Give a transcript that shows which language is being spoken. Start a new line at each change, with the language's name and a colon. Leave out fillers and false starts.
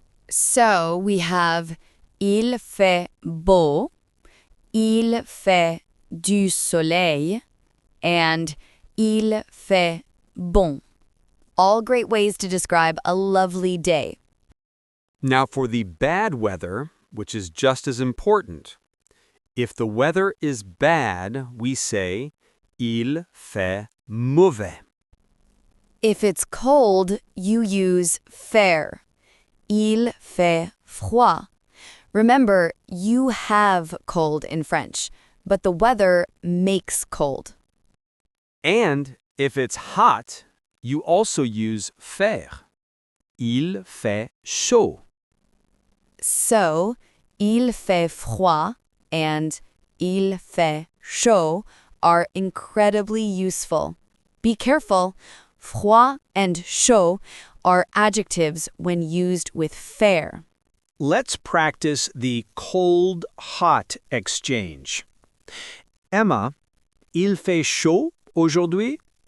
English: So we have
French: il fait beau, il fait du soleil,
English: and
French: il fait bon.
English: All great ways to describe a lovely day. Now for the bad weather, which is just as important. If the weather is bad, we say
French: il fait mauvais.
English: If it's cold, you use faire.
French: Il fait froid.
English: Remember, you have cold in French, but the weather makes cold. And if it's hot, you also use faire.
French: Il fait chaud.
English: So,
French: il fait froid
English: and
French: il fait chaud
English: are incredibly useful. Be careful. Froid and chaud are adjectives when used with faire. Let's practice the cold-hot exchange.
French: Emma, il fait chaud aujourd'hui?